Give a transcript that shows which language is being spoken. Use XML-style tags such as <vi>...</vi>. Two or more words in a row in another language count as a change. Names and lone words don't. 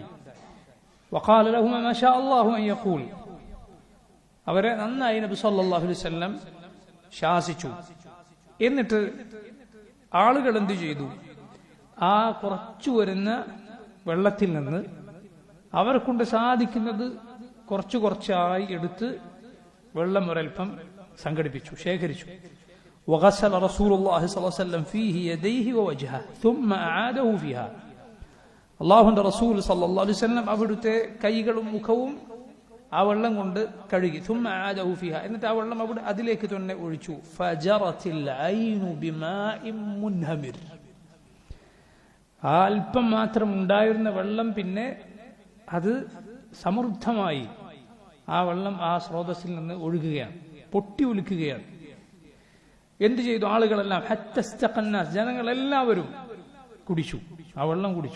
<ar>وقال لهما ما شاء الله أن يقول,</ar> <ml>അവരെ നന്നായി നബി</ml> <ar>صلى الله عليه وسلم</ar> <ml>ശാസിച്ചു. എന്നിട്ട് ആളുകൾ എന്തു ചെയ്തു? ആ കുറച്ചു വരുന്ന വെള്ളത്തിൽ നിന്ന് അവരെ കൊണ്ട് സാധിക്കുന്നത് കുറച്ചായി എടുത്ത് വെള്ളം ഒരൽപ്പം സംഘടിപ്പിച്ചു, ശേഖരിച്ചു.</ml> <ar>وغسل رسول الله صلى الله عليه وسلم فيه يديه ووجهه ثم أعاده فيها.</ar> <ml>അല്ലാഹുവിന്റെ റസൂൽ</ml> <ar>صلى الله عليه وسلم</ar> <ml>അവിടുത്തെ കൈകളും മുഖവും ആ വെള്ളം കൊണ്ട് കഴുകി.</ml> <ar>ثم أعاده فيها,</ar> <ml>എന്നിട്ട് ആ വെള്ളം അവിടെ അതിലേക്ക് തന്നെ ഒഴിച്ചു.</ml> <ar>فجرت العين بماء منهمر,</ar> <ml>ആ അല്പം മാത്രം ഉണ്ടായിരുന്ന വെള്ളം പിന്നെ അത് സമൃദ്ധമായി ആ വെള്ളം ആ സ്രോതസ്സിൽ നിന്ന് ഒഴുകുകയാണ്, പൊട്ടി ഒലിക്കുകയാണ്. എന്തു ചെയ്തു? ആളുകളെല്ലാം ഹത്തസ്തഖന്നാസ്, ജനങ്ങളെല്ലാവരും കുടിച്ചു, ആ വെള്ളം കുടിച്ചു.</ml>